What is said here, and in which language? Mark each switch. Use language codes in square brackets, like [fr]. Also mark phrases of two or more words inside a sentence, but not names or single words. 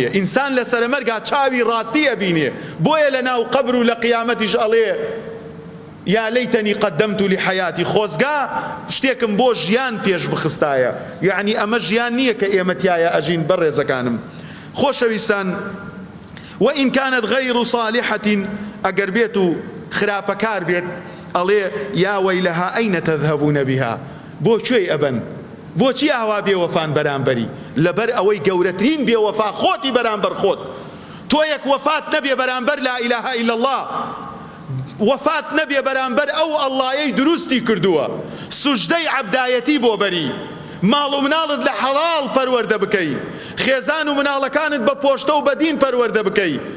[ckb] ئینسان لە سەرەمەرگا چاوی ڕاستی ئەبینێ. بۆیە لە ناو قەبر و لە قیامەتیش ئەڵێ [ar] یا لەیتەنی قەدەمت لحەیاتی. [ckb] خۆزگا شتێکم بۆ ژیان پێش بخستایە. یعنی ئەمە ژیان نییە کە ئێمەتیایە ئەژین. بەڕێزەکانم خۆشەویستان، [ar] وإن كانت غير صالحة، [ckb] ئەگەر بێت و خراپەکار بێت، ئەڵێ [ar] یا وەیلەها ئەینە تەذهبون بها. [ckb] بۆ کوێی ئەبەن؟ بۆچی ئاوا بێوەفان بەرامبەری؟ لەبەر ئەوەی گەورەترین بێوەفا خۆتی بەرامبەر خۆت. تۆ یەک وەفات نەبێ بەرامبەر [ar] لا ئیلاهە ئیلا الله، [ckb] وەفات نەبێ بەرامبەر ئەو ئەڵڵایەی دروستی کردووە، سوژدەی عەبدایەتی بۆ بەری، ماڵ و مناڵت لە حەڵاڵ پەروەردە بکەی، خێزان و مناڵەکانت بە پۆشتە و بە دین پەروەردە بکەی.